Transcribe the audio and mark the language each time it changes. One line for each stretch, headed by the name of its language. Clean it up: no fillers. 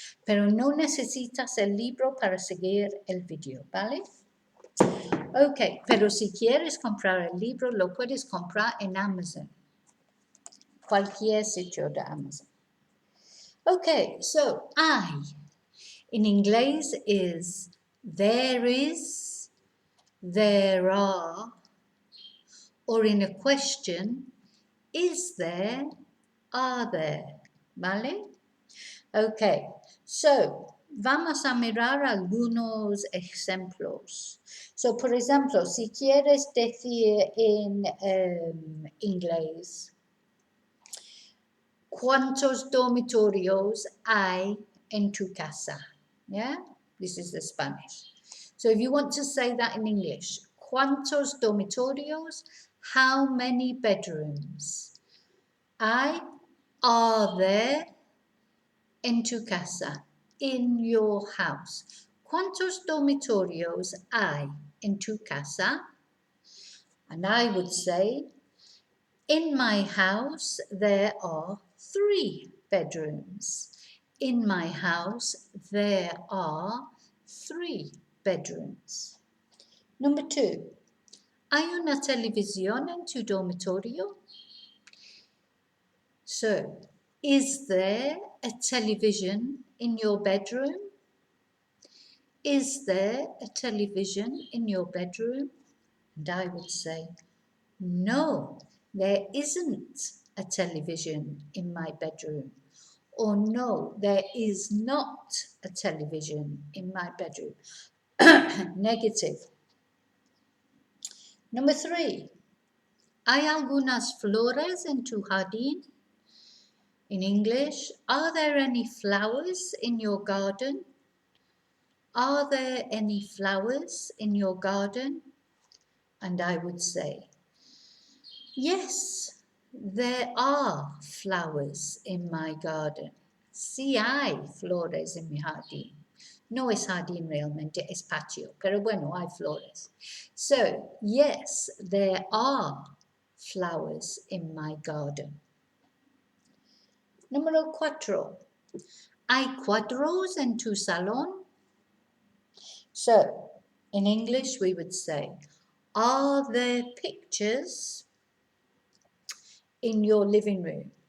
Spanish: Pero no necesitas el libro para seguir el video, ¿vale? Ok, pero si quieres comprar el libro, lo puedes comprar en Amazon. Cualquier sitio de Amazon.
English: Okay, so I in English is there is, there are, or in a question, is there, are there, ¿vale?
Spanish: Okay, so vamos a mirar algunos ejemplos. So, por ejemplo, si quieres decir en inglés, ¿cuántos dormitorios hay en tu casa?
English: Yeah, this is the Spanish. So if you want to say that in English,
Spanish: ¿cuántos dormitorios?
English: How many bedrooms? Are there
Spanish: en tu casa?
English: In your house.
Spanish: ¿Cuántos dormitorios hay en tu casa?
English: And I would say, in my house, there are 3 bedrooms. In my house, there are 3 bedrooms. Number 2.
Spanish: ¿Hay una televisión en tu dormitorio?
English: So, is there a television in your bedroom? Is there a television in your bedroom? And I would say, no, there isn't a television in my bedroom. Or no, there is not a television in my bedroom. Negative. Number 3.
Spanish: ¿Hay algunas flores en tu jardín?
English: In English, are there any flowers in your garden? Are there any flowers in your garden? And I would say, yes, there are flowers in my garden.
Spanish: Sí hay flores en mi jardín. No es jardín realmente, es patio, pero bueno, hay flores.
English: So, yes, there are flowers in my garden.
Spanish: Número 4. ¿Hay cuadros en tu salón?
English: So, in English we would say, are there pictures in your living room?